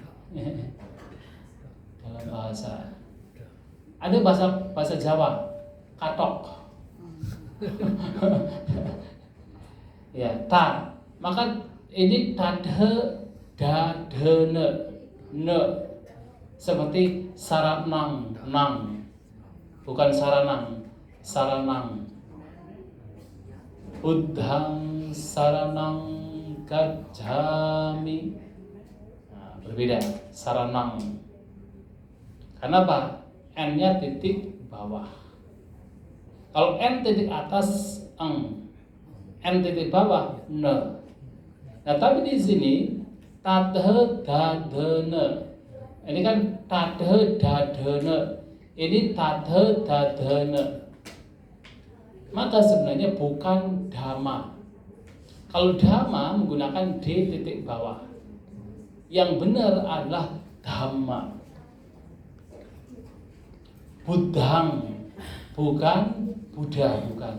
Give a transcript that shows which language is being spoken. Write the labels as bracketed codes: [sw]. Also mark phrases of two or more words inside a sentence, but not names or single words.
[id] Dalam bahasa ada bahasa Jawa katok. Ya, ta. Maka ini tadhe dadene, ne, seperti saranang, nang, bukan saranang, saranang. [pi] Buddhang saranang gacchami. [id] Nah, berbeda, saranang. Kenapa? N-nya titik bawah. Kalau N titik atas eng, N titik bawah ne. Nah, tapi di sini tadhe dadene. Ini kan tadhe dadene. Ini tadhe dadene. Maka sebenarnya bukan dhamma. Kalau dhamma menggunakan D titik bawah. Yang benar adalah Dhamma. Buddhang, bukan Buddha, bukan.